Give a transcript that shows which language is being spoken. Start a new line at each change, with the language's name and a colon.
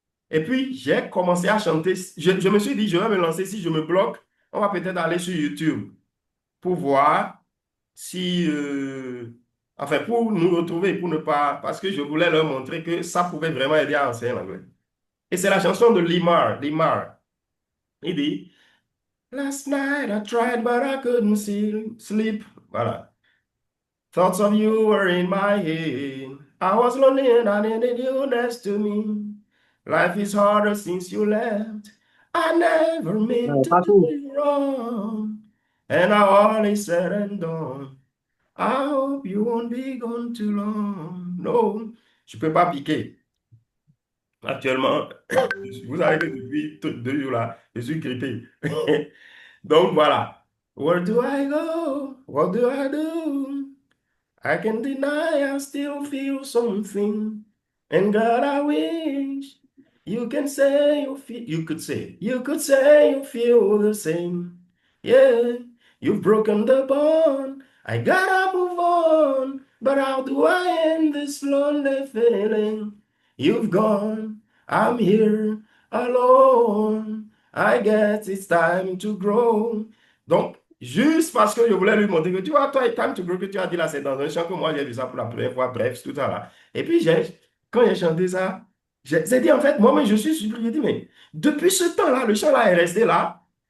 French: Et puis, j'ai commencé à chanter. Je me suis dit, je vais me lancer. Si je me bloque, on va peut-être aller sur YouTube pour voir si... enfin, pour nous retrouver, pour ne pas... Parce que je voulais leur montrer que ça pouvait vraiment aider à enseigner l'anglais. Et c'est la chanson de Limar. Limar. Il dit,
English: Last night I tried but I couldn't sleep.
French: Voilà.
English: Thoughts of you were in my head. I was lonely and I needed you next to me. Life is harder since you left. I never meant to do
French: Partout.
English: you wrong. And now all is said and done. I hope you won't be gone too long.
French: No, je peux pas piquer. Actuellement, vous savez que depuis 2 jours là, je suis grippé. Donc voilà.
English: Where do I go? What do I do? I can deny I still feel something. And God, I wish you can say you feel, you could say you feel the same. Yeah, you've broken the bond. I gotta move on. But how do I end this lonely feeling? You've gone, I'm here alone. I guess it's time to grow.
French: Donc, juste parce que je voulais lui montrer que tu vois, toi,
English: Time to Grow
French: que tu as dit là, c'est dans un chant que moi j'ai vu ça pour la première fois, bref, tout ça là. Et puis, quand j'ai chanté ça, j'ai dit en fait, moi-même, je suis surpris. J'ai dit, mais depuis ce temps-là, le chant là est resté là.